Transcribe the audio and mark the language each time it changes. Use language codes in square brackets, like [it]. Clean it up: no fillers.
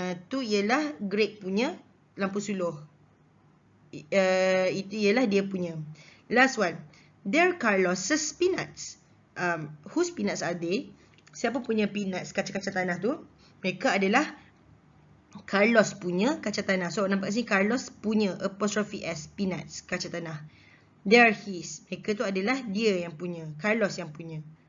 [ms] Tu ialah Greg punya lampu suluh. Itu ialah dia punya. [en] Last one. They're Carlos's peanuts. Whose peanuts are they? [ms] Siapa punya peanuts, kaca-kaca tanah tu? Mereka adalah Carlos punya kaca tanah. So nampak sini Carlos punya apostrophe S, peanuts, kaca tanah. [en] They're his. [ms] Mereka tu adalah dia yang punya, Carlos yang punya.